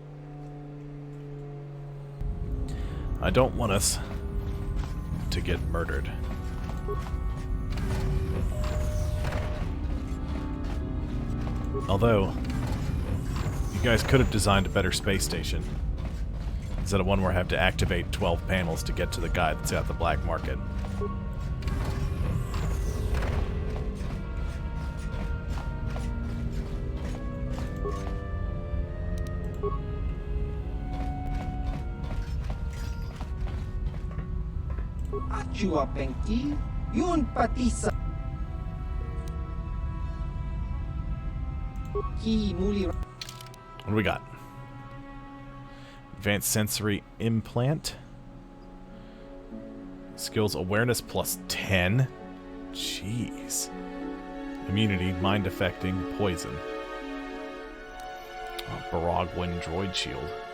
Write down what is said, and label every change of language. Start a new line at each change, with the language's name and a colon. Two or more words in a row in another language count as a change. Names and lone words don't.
English: I don't want us to get murdered. Although, you guys could have designed a better space station. Instead of one where I have to activate 12 panels to get to the guy that's at the black market. Achua Penki, yun pati sa Ki muli. What do we got? Advanced sensory implant. Skills awareness plus 10. Jeez. Immunity, mind affecting, poison. Oh, Baragwin droid shield.